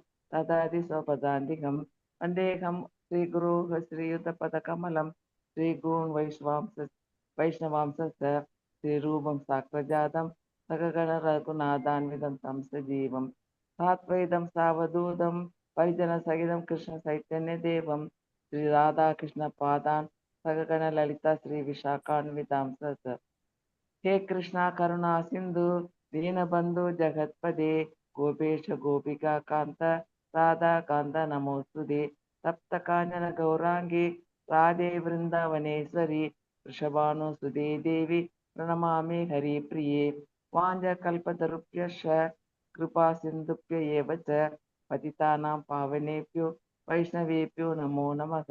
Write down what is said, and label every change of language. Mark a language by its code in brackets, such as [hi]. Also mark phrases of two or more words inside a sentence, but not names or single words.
[sa] ददाति स्वपदान्तिकम् वन्देऽहं श्री गुरु श्रीयुत पद कमलं श्री गुरून् वैष्णवांश्च श्रीरूपं साग्रजातं सहगण रघुनाथान्वितं तं सजीवं साद्वैतं सावधूतं वैजन सहितं कृष्ण चैतन्य देवं श्री राधा कृष्ण पादान् सहगण ललिता श्री विशाखान्वितांश्च. हे कृष्णा करुणा सिंधु दीनबंधु जगत्पदे गोपेश गोपिका कांत राधा कांत नमोस्तुते सप्त कांचन गौरांगी राधे वृंदावनेश्वरी वृषभानुसुते देवी प्रणमामि हरिप्रिये वाञ्छकल्पतरुभ्यश्च कृपा सिन्धुभ्य एव च पतितानां पावनेभ्यो वैष्णवेभ्यो नमो नमः.